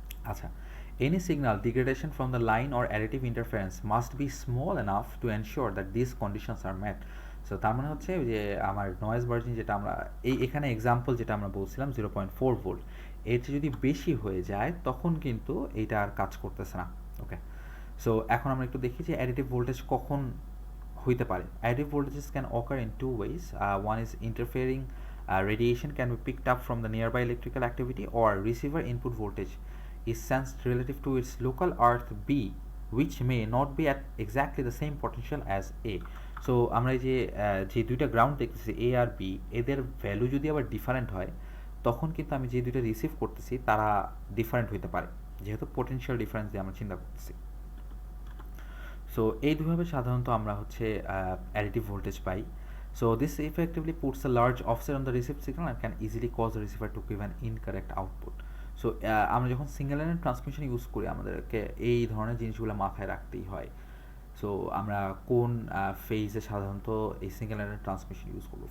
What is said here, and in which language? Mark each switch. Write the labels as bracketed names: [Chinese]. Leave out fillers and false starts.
[English] আচ্ছা, any signal degradation from the line or additive interference must be small enough to ensure that these conditions are met. [Bangla] So তার মানে হচ্ছে যে আমার noise margin যেটা আমরা এখানে এক্সাম্পল যেটা আমরা বলছিলাম 0.4 ভোল্ট, এর চেয়ে যদি বেশি হয়ে যায় তখন কিন্তু এইটা আর কাজ করতেছে না। ওকে, সো এখন আমরা একটু দেখি যে অ্যাডিটিভ ভোল্টেজ কখন হইতে পারে। [English] Additive voltages can occur in two ways. One is interfering radiation can be picked up from the nearby electrical activity, or receiver input voltage is sensed relative to its local earth B, which may not be at exactly the same potential as A. [Bangla] So আমরা এই যে দুইটা ground দেখতেছি A আর B, এদের value যদি আবার different হয় তখন কিন্তু আমি যে দুইটা রিসিভ করতেছি তারা ডিফারেন্ট হইতে পারে, যেহেতু পোটেনশিয়াল ডিফারেন্স দিয়ে আমরা চিন্তা করতেছি। সো এই দুইভাবে সাধারণত আমরা হচ্ছে additive voltage pi. [English] So this effectively puts a large offset on the received signal and can easily cause the receiver to give an incorrect output. [Bangla] So আমরা যখন সিঙ্গেল লাইনের ট্রান্সমিশন ইউজ করি আমাদেরকে এই ধরনের জিনিসগুলো মাথায় রাখতেই হয়। সো আমরা কোন ফেজে সাধারণত এই সিঙ্গেল লাইনের ট্রান্সমিশন ইউজ করবো।